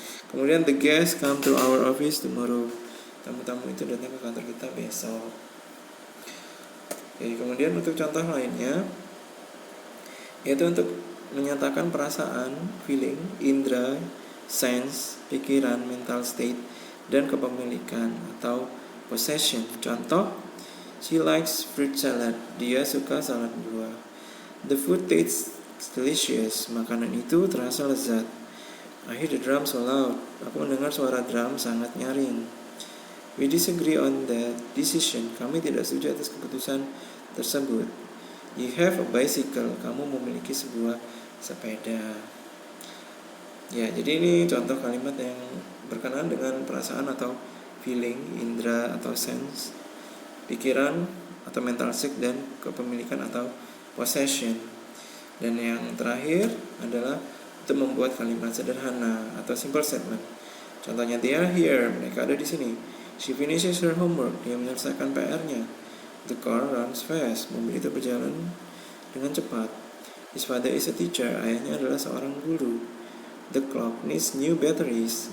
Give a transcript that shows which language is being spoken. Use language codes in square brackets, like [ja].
[en] Kemudian the guests come to our office tomorrow. [id] Tamu-tamu itu datang ke kantor kita besok. Oke, kemudian untuk contoh lainnya, yaitu untuk menyatakan perasaan, feeling, indera, sense, pikiran, mental state, dan kepemilikan atau possession. Contoh, [en] she likes fruit salad. [id] Dia suka salad buah. [en] The food tastes delicious. [id] Makanan itu terasa lezat. [en] I hear the drum so loud. [id] Aku mendengar suara drum sangat nyaring. [en] We disagree on that decision. [id] Kami tidak setuju atas keputusan tersebut. [en] You have a bicycle. [id] Kamu memiliki sebuah sepeda. Ya, jadi ini contoh kalimat yang berkenaan dengan perasaan atau feeling, indera atau sense, pikiran atau mental state, dan kepemilikan atau possession. Dan yang terakhir adalah untuk membuat kalimat sederhana atau simple statement. [en] Contohnya, they are here. [id] Mereka ada di sini. [en] She finishes her homework. [id] Dia menyelesaikan PR-nya. [en] The car runs fast. [id] Mobil itu berjalan dengan cepat. [en] His father is a teacher. [id] Ayahnya adalah seorang guru. [en] The clock needs new batteries.